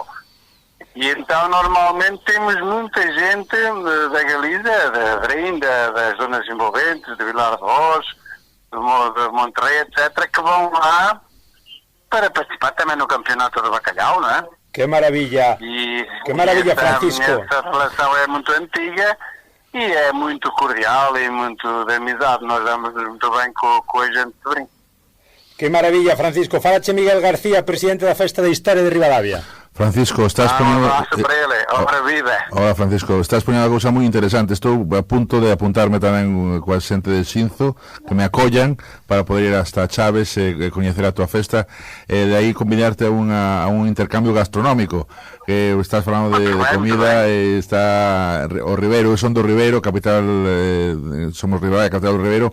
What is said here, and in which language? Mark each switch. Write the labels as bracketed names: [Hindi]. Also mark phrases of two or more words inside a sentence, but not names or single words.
[Portuguese] E então normalmente temos muita gente da Galiza, da Drim, das zonas envolventes, de Vilar de Voz, de Monterrey, etc., que vão lá para participar também no campeonato de bacalhau, não é? Que maravilha! Que maravilha, Francisco! Essa relação é muito antiga e é muito cordial e muito de amizade. Nós damos muito bem com a gente de Drim. [Galician] Que maravilla, Francisco. Falache Miguel García, presidente da Festa da Historia de Ribadavia. [Spanish] Francisco, estás poniendo... [Galician] Un abrazo para ele, obra vida. Hola, Francisco, [Spanish] estás poniendo [Galician] unha cousa moi interesante. Estou a punto de apuntarme tamén coa xente de Xinzo, que me acollan para poder ir hasta Chaves e coñecer a tua festa, e de aí convidarte a un intercambio gastronómico, que estás falando de comida, e está o Ribeiro, son do Ribeiro, capital, somos Ribadavia, capital do Ribeiro.